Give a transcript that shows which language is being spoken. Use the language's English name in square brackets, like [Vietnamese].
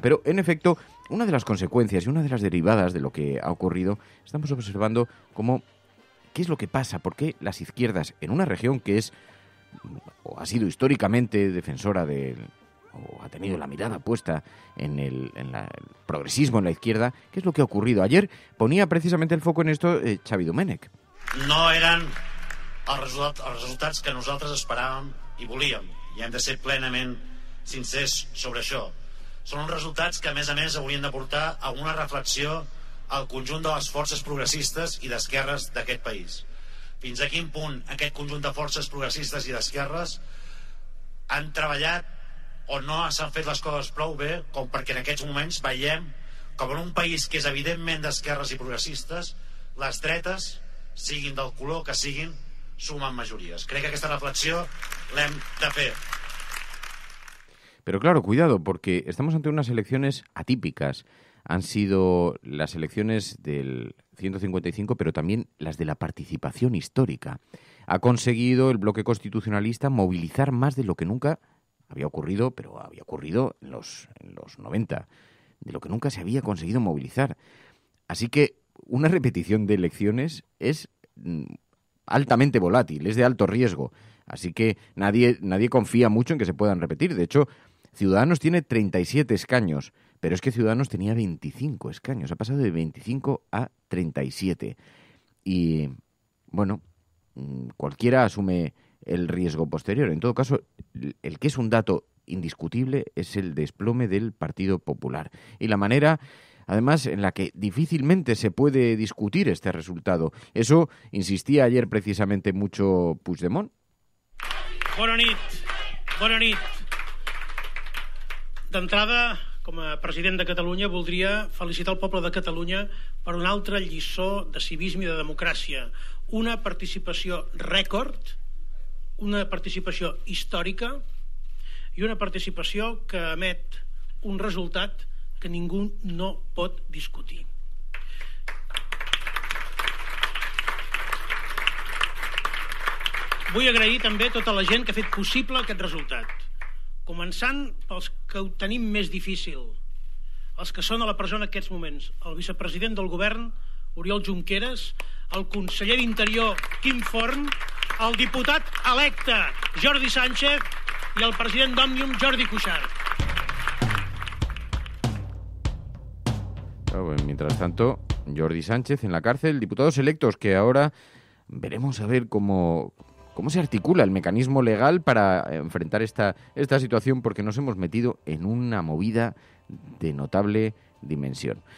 [Spanish] Pero, en efecto, una de las consecuencias y una de las derivadas de lo que ha ocurrido, estamos observando qué es lo que pasa, por qué las izquierdas en una región que es o ha sido históricamente defensora o ha tenido la mirada puesta en el progresismo en la izquierda, ¿qué es lo que ha ocurrido? Ayer ponía precisamente el foco en esto Xavi Domènech. [Catalan] No eren els resultats que nosaltres esperàvem i volíem, i hem de ser plenament sincers sobre això. Són uns resultats que, a més, haurien de portar a una reflexió al conjunt de les forces progressistes i d'esquerres d'aquest país. Fins a quin punt aquest conjunt de forces progressistes i d'esquerres han treballat o no s'han fet les coses prou bé com perquè en aquests moments veiem com en un país que és evidentment d'esquerres i progressistes, les dretes, siguin del color que siguin, sumen majories. Crec que aquesta reflexió l'hem de fer. [Spanish] Pero claro, cuidado, porque estamos ante unas elecciones atípicas. Han sido las elecciones del 155, pero también las de la participación histórica. Ha conseguido el bloque constitucionalista movilizar más de lo que nunca había ocurrido, pero había ocurrido en los 90, de lo que nunca se había conseguido movilizar. Así que una repetición de elecciones es altamente volátil, es de alto riesgo. Así que nadie confía mucho en que se puedan repetir. De hecho, Ciudadanos tiene 37 escaños, pero es que Ciudadanos tenía 25 escaños. Ha pasado de 25 a 37. Y, bueno, cualquiera asume el riesgo posterior. En todo caso, el que es un dato indiscutible es el desplome del Partido Popular. Y la manera, además, en la que difícilmente se puede discutir este resultado. Eso insistía ayer precisamente mucho Puigdemont. [Catalan] Bona nit. Bona nit. D'entrada, com a president de Catalunya, voldria felicitar el poble de Catalunya per una altra lliçó de civisme i de democràcia. Una participació rècord, una participació històrica i una participació que emet un resultat que ningú no pot discutir. Vull agrair també a tota la gent que ha fet possible aquest resultat, començant pels que ho tenim més difícil, els que són a la presó en aquests moments, el vicepresident del govern, Oriol Junqueras, el conseller d'Interior, Quim Forn, el diputat electe, Jordi Sánchez, [Spanish] y el presidente [Catalan] d'Òmnium, Jordi Cuixart. [Spanish] Mientras tanto, Jordi Sánchez en la cárcel, diputados electos que ahora veremos a ver cómo se articula el mecanismo legal para enfrentar esta situación, porque nos hemos metido en una movida de notable dimensión.